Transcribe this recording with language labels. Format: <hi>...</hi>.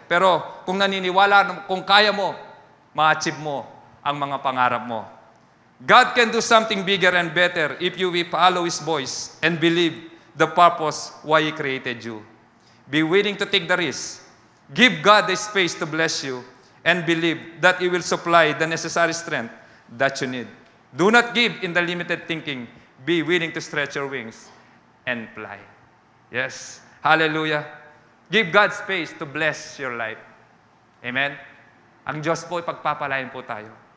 <tl>Pero kung naniniwala, kung kaya mo, ma-achieve mo ang mga pangarap mo.</tl> <en>God can do something bigger and better if you will follow His voice and believe the purpose why He created you. Be willing to take the risk. Give God the space to bless you and believe that He will supply the necessary strength that you need. Do not give in the limited thinking. Be willing to stretch your wings and fly. Yes. Hallelujah. Give God space to bless your life. Amen?</en> <tl>Ang Diyos po, ipagpapalain po tayo.</tl>